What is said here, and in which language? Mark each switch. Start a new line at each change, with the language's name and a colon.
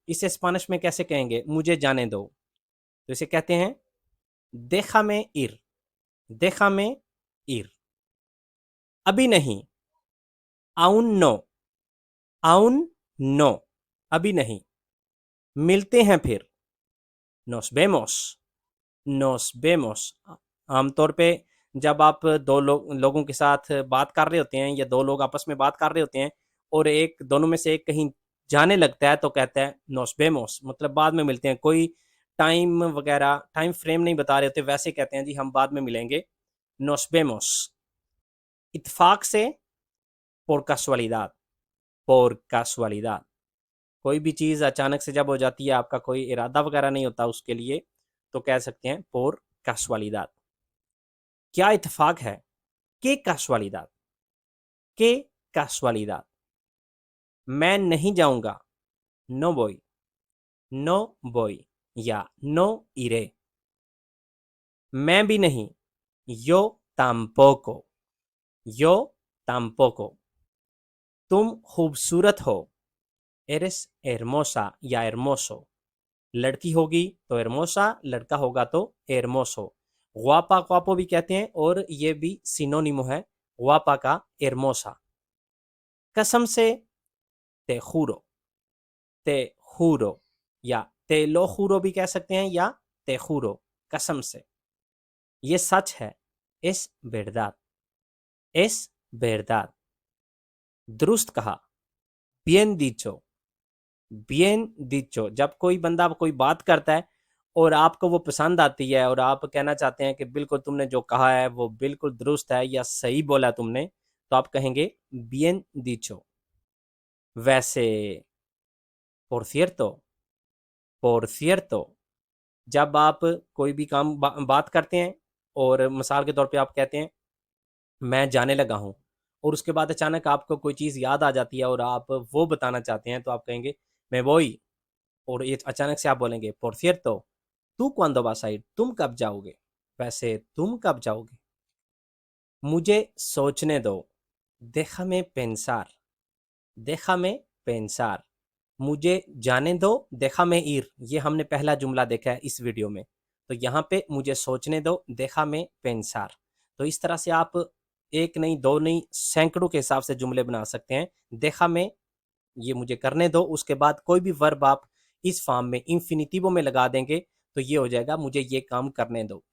Hindi: इसे स्पेनिश में कैसे कहेंगे? मुझे जाने दो। तो इसे कहते हैं
Spanish: déjame ir, déjame ir।
Hindi: अभी नहीं,
Spanish: aún no, aún no,
Hindi: अभी नहीं। मिलते हैं फिर,
Spanish: nos vemos, nos vemos।
Hindi: आमतौर पे जब आप लोगों के साथ बात कर रहे होते हैं या दो लोग आपस में बात कर रहे होते हैं और एक दोनों में से एक कहीं जाने लगता है, तो कहता है
Spanish: nos vemos,
Hindi: मतलब बाद में मिलते हैं। कोई टाइम वगैरह टाइम फ्रेम नहीं बता रहे होते, वैसे कहते हैं जी हम बाद में मिलेंगे,
Spanish: nos vemos।
Hindi: इत्तेफाक से,
Spanish: por casualidad, por casualidad।
Hindi: कोई भी चीज़ अचानक से जब हो जाती है, आपका कोई इरादा वगैरह नहीं होता उसके लिए, तो कह सकते हैं
Spanish: por casualidad।
Hindi: क्या इत्तेफाक है?
Spanish: que casualidad, que casualidad।
Hindi: मैं नहीं जाऊंगा,
Spanish: no voy, no voy या no iré।
Hindi: मैं भी नहीं,
Spanish: yo tampoco, yo tampoco।
Hindi: तुम खूबसूरत हो,
Spanish: eres hermosa
Hindi: या hermoso। लड़की होगी तो hermosa, लड़का होगा तो hermoso। guapa guapo भी कहते हैं और ये भी सिनोनिमो है guapa का hermosa। कसम से,
Spanish: te juro, te juro या te lo juro भी कह सकते हैं, या te juro, कसम से।
Hindi: ये सच है,
Spanish: es verdad, es verdad।
Hindi: दुरुस्त कहा,
Spanish: bien dicho, bien dicho।
Hindi: जब कोई बंदा कोई बात करता है और आपको वो पसंद आती है और आप कहना चाहते हैं कि बिल्कुल तुमने जो कहा है वो बिल्कुल दुरुस्त है या सही बोला तुमने, तो आप कहेंगे
Spanish: bien dicho। वैसे, por cierto, por cierto।
Hindi: जब आप कोई भी बात करते हैं और मिसाल के तौर पे आप कहते हैं मैं जाने लगा हूँ, और उसके बाद अचानक आपको कोई चीज़ याद आ जाती है और आप वो बताना चाहते हैं, तो आप कहेंगे मैं वही। और ये अचानक से आप बोलेंगे
Spanish: por cierto, tú cuándo vas a ir,
Hindi: तुम कब जाओगे? वैसे तुम कब जाओगे? मुझे सोचने दो,
Spanish: déjame pensar, déjame pensar।
Hindi: मुझे जाने दो,
Spanish: déjame ir।
Hindi: ये हमने पहला जुमला देखा है इस वीडियो में। तो यहाँ पे मुझे सोचने दो,
Spanish: déjame pensar।
Hindi: तो इस तरह से आप एक नहीं, दो नहीं, सैकड़ों के हिसाब से जुमले बना सकते हैं। déjame, ये मुझे करने दो, उसके बाद कोई भी वर्ब आप इस फॉर्म में इंफिनिटिवो में लगा देंगे, तो ये हो जाएगा मुझे ये काम करने दो।